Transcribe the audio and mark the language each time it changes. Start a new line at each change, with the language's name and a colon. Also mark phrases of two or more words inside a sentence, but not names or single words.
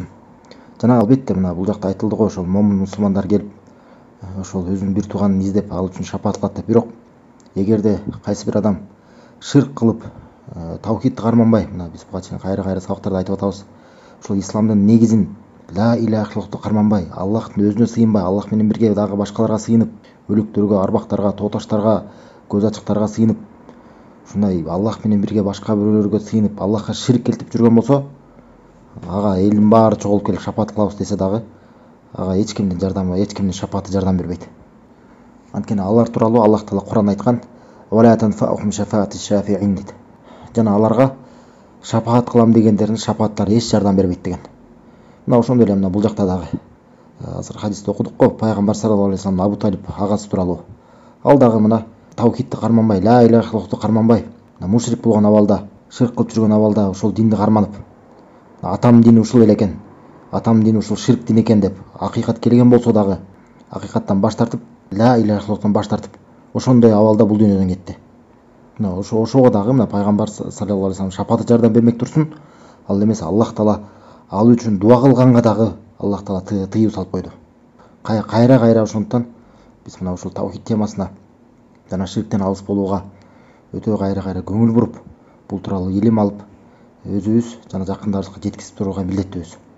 Kyrgyz: Жана албетте мына бул жакта айтылды го, ошол момун мусулмандар келип ошол өзүнүн бир тууганын издеп ал үчүн шапаат кылат деп. Бирок эгерде кайсы бир адам ширк кылып, таухидти карманбай, мына биз буга чейин кайра сабактарда айтып атабыз, ошол исламдын негизин
Arabic: لا إله إلا الله
Kyrgyz: карманбай, Аллахтын өзүнө сыйынбай, Аллах менен бирге дагы башкаларга сыйынып, өлүктөргө, арбактарга, тооташтарга, көз ачыктарга сыйынып, ушундай Аллах менен бирге башка бирөөлөргө сыйынып, Аллахка ширк келтирип жүргөн болсо, ага элдин баары чогулуп келип шапаат кылабыз десе дагы, ага эч кимдин жардамы, эч кимдин шапааты жардам бербейт. Анткени алар тууралуу Аллах Таала Кур'анда айткан:
Arabic: "ولا تنفعهم شفاعة الشافعين"
Kyrgyz: дейт. Жана аларга шапаат кылам дегендердин шапааттары эч жардам бербейт деген. Мына ошондой эле мына бул жакта дагы азыр хадисте окудук го, пайгамбар
Arabic: صلى الله عليه وسلم
Kyrgyz: Абу Талиб агасы тууралуу. Ал дагы мына таухидти карманбай,
Arabic: لا إله إلا الله
Kyrgyz: карманбай, мушрик болгон абалда, ширк кылып жүргөн абалда ошол динди карманып, атам дини ушул эле экен, атам дини ушул ширк дин экен деп акыйкат келген болсо дагы акыйкаттан баш тартып,
Arabic: لا إله إلا الله
Kyrgyz: баш тартып, ошондой абалда бул дүйнөдөн кетти. Мына ошого дагы мына пайгамбар
Arabic: صلى الله عليه وسلم
Kyrgyz: шапааты жардам бермек турсун. Ал эмес Аллах Таала ал үчүн дуа кылганга дагы Аллах Таала тыюу салып койду. Кайра ошондуктан биз мына ушул таухид темасына жана ширктен алыс болууга өтө кайра көңүл буруп, бул тууралуу илим алып, өзүбүз жана жакындарыбызга жеткизип турууга милдеттүүбүз.